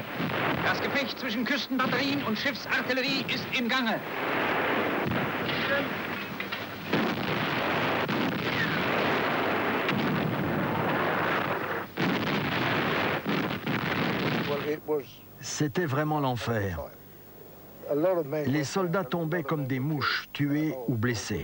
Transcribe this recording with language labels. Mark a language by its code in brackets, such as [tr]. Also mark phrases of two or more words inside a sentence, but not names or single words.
[de] Das Gefecht zwischen Küstenbatterien und Schiffsartillerie ist im Gange. [fr] C'était vraiment l'enfer. Les soldats tombaient comme des mouches, tués ou blessés.